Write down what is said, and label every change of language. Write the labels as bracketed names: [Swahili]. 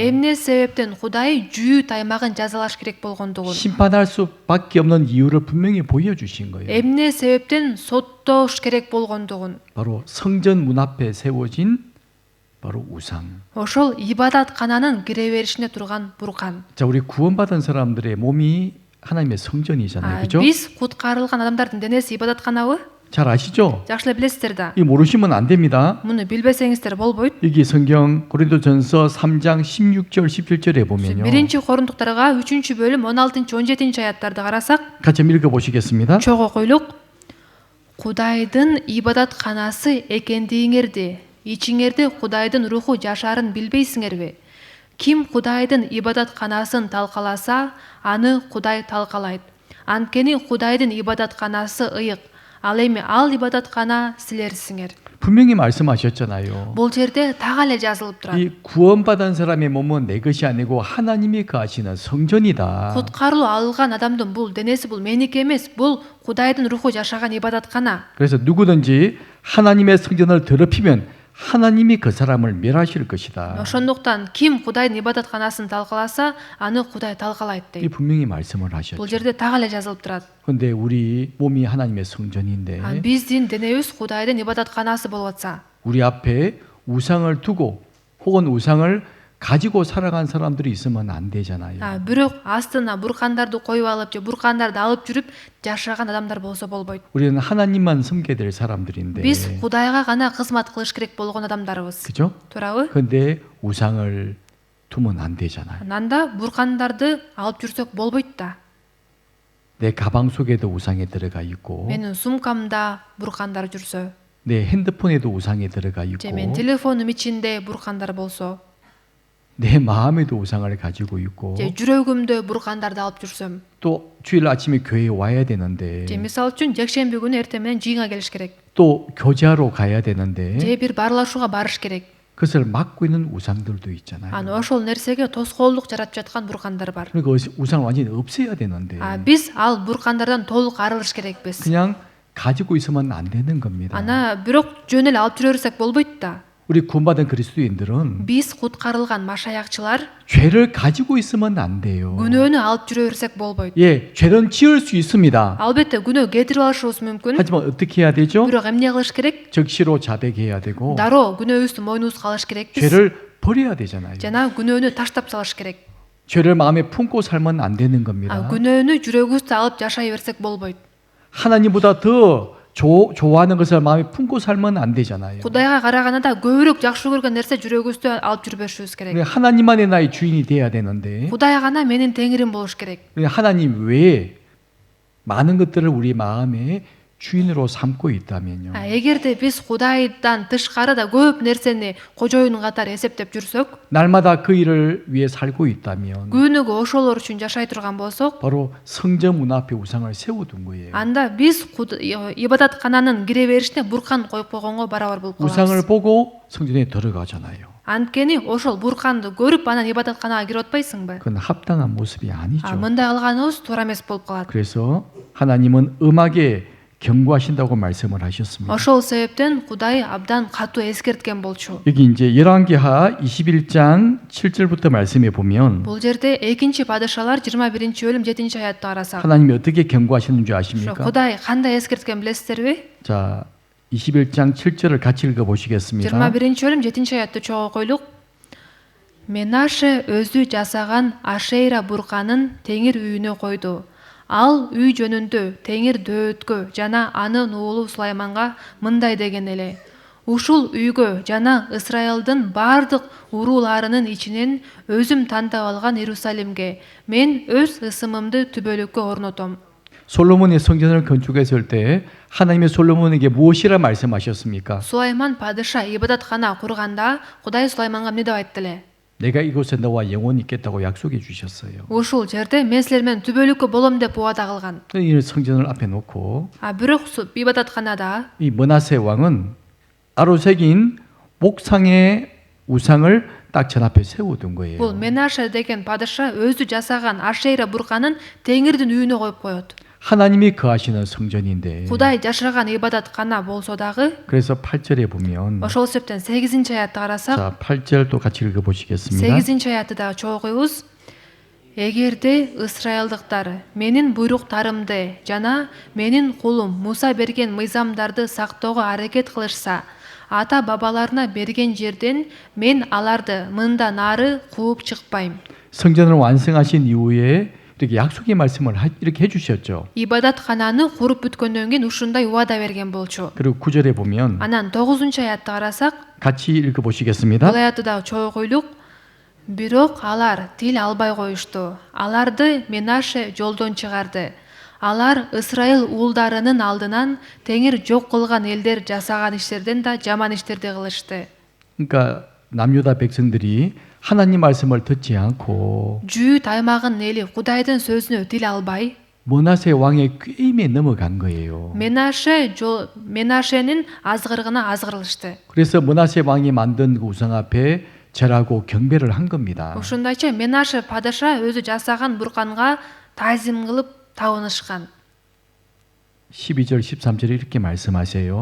[Kyrgyz] Эмне себептен Кудай Жүйүт аймагын жазалаш керек болгондугун, [Korean] 심판할 수밖에 없는 이유를 분명히 보여주신 거예요. [Kyrgyz] эмне себептен соттош керек болгондугун, [Korean] 바로 성전 문 앞에 세워진 바로 우상. [Kyrgyz] ошол ибадаткананын кире беришине турган буркан. [Korean] 자, 우리 구원받은 사람들의 몸이 하나님의 성전이잖아요. 그죠? [Kyrgyz] Биз куткарылган адамдардын денеси ибадатканабы? [Korean] 잘 아시죠? [Kyrgyz] Жакшы эле билесиздер да. [Korean] 이 모르시면 안 됩니다. [Kyrgyz] Муну билбесеңиздер болбойт. [Korean] 여기 성경 고린도전서 3장 16절 17절에 보면요. [Kyrgyz] 1 Корундуктарга 3-бөлүм 16-17 аяттарды карасак, [Korean] 같이 한번 읽어 보시겠습니다. [Kyrgyz] чогуу окуйлук. Кудайдын ибадатканасы экендигиңерди, ичиңерде Кудайдын руху жашаарын билбейсиңерби? Ким Кудайдын ибадатканасын талкаласа, аны Кудай талкалайт. Анткени Кудайдын ибадатканасы ыйык. Ал эми ал ибадаткана силерсиңер. [Korean] 분명히 말씀하셨잖아요. [Kyrgyz] Бул жерде так эле жазылып турат. [Korean] 이 구원받은 사람의 몸은 내 것이 아니고 하나님이 거하시는 성전이다. [Kyrgyz] Куткарылуу алган адамдын бул денеси бул меники эмес, бул Кудайдын руху жашаган ибадаткана. [Korean] 그래서 누구든지 하나님의 성전을 더럽히면 하나님이 그 사람을 멸하실 것이다. [Kyrgyz] Ошондуктан ким Кудайдын ибадатканасын талкаласа, аны Кудай талкалайт [Korean] 이 [Kyrgyz] дейт. [Korean] 분명히 말씀을 하셨죠. [Kyrgyz] Бул жерде так эле жазылып турат. [Korean] 근데 우리 몸이 하나님의 성전인데 [Kyrgyz] Биздин денебиз Кудайдын ибадатканасы болуп атса, [Korean] 우리 앞에 우상을 두고 혹은 우상을 가지고 살아간 사람들이 있으면 안 되잖아요. [Kyrgyz] бирок астына буркандарды коюп алып же буркандарды алып жүрүп жашаган адамдар болсо болбойт. [Korean] 우리는 하나님만 섬겨야 될 사람들인데. [Kyrgyz] Биз Кудайга гана кызмат кылыш керек болгон адамдарбыз. [Korean] 그죠? [Kyrgyz] Туурабы? [Korean] 근데 우상을 두면 안 되잖아요. [Kyrgyz] Анда буркандарды алып жүрсөк болбойт да. [Korean] 내 가방 속에도 우상이 들어가 있고 [Kyrgyz] Менин сумкамда буркандар жүрсө, [Korean] 내 핸드폰에도 우상이 들어가 있고 [Kyrgyz] же менин телефонум ичинде буркандар болсо, [Korean] 내 마음에도 우상을 가지고 있고 [Kyrgyz] же жүрөгүмдө буркандарды алып жүрсөм, [Korean] 또 주일 아침에 교회에 와야 되는데 [Kyrgyz] же мисалы үчүн жекшемби күнү эртең менен жыйынга келиш керек, [Korean] 또 교제하러 가야 되는데 [Kyrgyz] же бир баарлашууга барыш керек. [Korean] 그것을 막고 있는 우상들도 있잖아요. [Kyrgyz] Аны ошол нерсеге тоскоолдук жаратып жаткан буркандар бар. [Korean] 그러니까 우상을 완전히 없애야 되는데 [Kyrgyz] Биз ал буркандардан толук арылыш керекпиз. [Korean] 그냥 가지고 있으면 안 되는 겁니다. [Kyrgyz] Ана бирок жөн эле алып жүрө берсек болбойт да. [Korean] 우리 구원받은 그리스도인들은 [Kyrgyz] Биз куткарылган машаякчылар [Korean] 죄를 가지고 있으면 안 돼요. [Kyrgyz] күнөөнү алып жүрө берсек болбойт. [Korean] 예, 죄는 지을 수 있습니다. [Kyrgyz] Албетте күнөө кетирип алышыбыз мүмкүн. [Korean] 하지만 어떻게 해야 되죠? [Kyrgyz] Бирок эмне кылыш керек? [Korean] 적시로 자백해야 되고 [Kyrgyz] Дароо күнөөбүздү мойнубузга алыш керекпиз. [Korean] 죄를 버려야 되잖아요. [Kyrgyz] Жана күнөөнү таштап салыш керек. [Korean] 죄를 마음에 품고 살면 안 되는 겁니다. [Kyrgyz] күнөөнү жүрөгүбүздө алып жашай берсек болбойт. [Korean] 하나님보다 더 좋아하는 것을 마음에 품고 살면 안 되잖아요. [Kyrgyz] Кудайга караганда көбүрөөк жакшы көргөн нерсе жүрөгүбүздө алып жүрбөшүбүз керек. [Korean] 하나님만의 나의 주인이 돼야 되는데 [Kyrgyz] Кудай гана менин теңирим болуш керек. [Korean] 하나님 외에 많은 것들을 우리 마음에 주인으로 삼고 있다면요. [Kyrgyz] Эгерде биз Кудайдан тышкары да көп нерсени кожоюн катары эсептеп жүрсөк, [Korean] 날마다 그 일을 위해 살고 있다면 [Kyrgyz] күнүгө ошолор үчүн жашай турган болсок, [Korean] 바로 성전 문 앞에 우상을 세워둔 거예요. [Kyrgyz] анда биз ибадаткананын кире беришине буркан коюп койгонго барабар болуп [Korean] 우상을 [Kyrgyz] калабыз. [Korean] 보고 성전에 들어가잖아요. [Kyrgyz] Анткени ошол бурканды көрүп анан ибадатканага кирип атпайсыңбы? [Korean] 그건 합당한 모습이 아니죠. [Kyrgyz] Мындай кылганыбыз туура эмес болуп калат. [Korean] 그래서 하나님은 음하게 경고하신다고 말씀을 하셨습니다. [Kyrgyz] Ошол себептен Кудай абдан катуу эскерткен болчу. [Korean] 여기 이제 열왕기하 21장 7절부터 말씀해 보면 [Kyrgyz] Бул жерде 2 падышалар 21-бөлүм 7 аятты карасак, [Korean] 하나님이 어떻게 경고하시는 줄 [Kyrgyz] ошо [Korean] 아십니까? [Kyrgyz] Кудай кандай эскерткен билесиздерби? [Korean] 자, 21장 7절을 같이 읽어 보시겠습니다. [Kyrgyz] 21-бөлүм 7 аятты чогуу койлук. Менаше өзү жасаган Ашейра бурканын теңир үйүнө койду. Ал үй жөнүндө теңир дөөткө жана анын уулу Сулайманга мындай деген эле: ушул үйгө жана Исраилдин бардык урууларынын ичинен өзүм тандап алган Иерусалимге мен өз ысымымды түбөлүккө орнотом. [Korean] 솔로몬이 성전을 건축했을 때 하나님이 솔로몬에게 무엇이라 말씀하셨습니까? [Kazakh] Сулайман падыша ибадатхана құрғанда Құдай Сулайманға не деп айтты эле? [Korean] 내가 이곳에 너와 영원히 있겠다고 약속해 주셨어요. [Kyrgyz] Ушул жерде мен силермен түбөлүккө болом деп убада кылган. [Korean] 이 성전을 앞에 놓고 [Kyrgyz] Бирок ибадатханада [Korean] 이 므낫세 왕은 따로 새긴 목상의 우상을 딱 전 앞에 세워둔 거예요. [Kyrgyz] бул Менаше деген падыша өзү жасаган Ашейра бурканын Теңирдин үйүнө коюп коет. [Korean] 하나님이 거하시는 성전인데 [Kyrgyz] Кудай жашаган ибадаткана болсо дагы [Korean] 그래서 8절에 보면 [Kyrgyz] ошол себептен 8-аятты карасак, [Korean] 자 8절도 같이 읽어보시겠습니다. [Kyrgyz] 8-аятты дагы чогуйбуз. Эгерде ысрайылдыктар менин буйруктарымды жана менин кулум Муса берген мыйзамдарды сактоого аракет кылышса, ата бабаларына берген жерден мен аларды мындан ары кууп чыкпайм. [Korean] 성전을 완성하신 이후에 이렇게 약속의 말씀을 이렇게 해주셨죠. [Kyrgyz] Ибадаткананы куруп бүткөндөн кийин ушундай убада берген болчу. [Korean] 그리고 9절에 보면 [Kyrgyz] Анан 9-аятты карасак, [Korean] 같이 읽어보시겠습니다. [Kyrgyz] бул аятты дагы чогуйлук. Бирок алар тил албай коюшту. Аларды Менаше жолдон чыгарды. Алар Ысрайыл уулдарынын алдынан Теңир жок кылган элдер жасаган иштерден да жаман иштерди кылышты. [Korean] 그러니까 남유다 백성들이 하나님 말씀을 듣지 않고 [Kyrgyz] Жүйүт аймагынын эли Кудайдын сөзүнө тил албай, [Korean] 므낫세 왕의 꾀임에 넘어간 거예요. [Kyrgyz] Менашенин азгырыгына азгырылышты. [Korean] 그래서 므낫세 왕이 만든 그 우상 앞에 절하고 경배를 한 겁니다. [Kyrgyz] Ушундайча Менаше падыша өзү жасаган бурканга тазим кылып табынышкан. [Korean] 12절 13절에 이렇게 말씀하세요.